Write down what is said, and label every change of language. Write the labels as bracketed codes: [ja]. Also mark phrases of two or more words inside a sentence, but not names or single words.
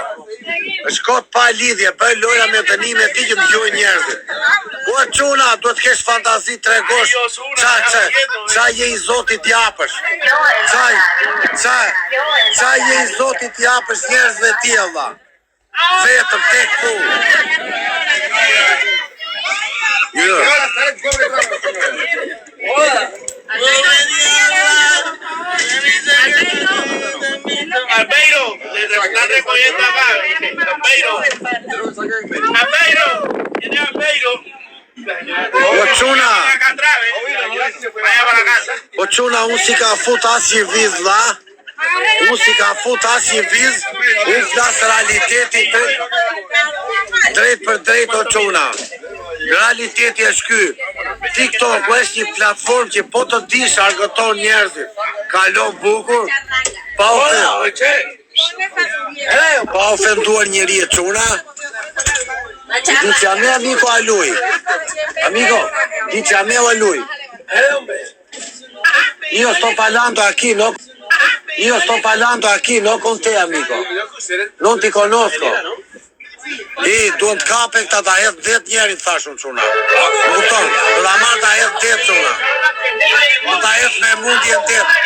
[sq] Është kot pa lidhje, bëj lojra me dënime ti që dëgjojnë njerëzit. O çuna, duhet të kesh fantazi tregosh ça je i Zotit japësh. Ça je i Zotit japësh njerëzve ti vlla. Vetëm tek tu. [es] Albeiro, te están recogiendo acá. Albeiro, tiene Albeiro. [sq] O çuna, [es] Vaya para casa. [sq] o çuna, unë si ka fut asnjë viz vlla. Unë si ka fut asnjë viz, unë flas realitetin drejt për drejt o çuna. Realiteti është ky. TikTok është një platformë që po të dish argëton njerëzit. Kalon bukur. Pa ofenduar njeri e çuna. [it] Dici a me amico a lui. Amico, dici a me o a lui. Io sto parlando aquí, no con te, amico. Non ti conosco. [sq] Duhet kape këta ta hedh 10 njerit thashun çuna. Më kupton? Do ta marr ta hedh 10 çuna. Do ta hedh me mundje 10.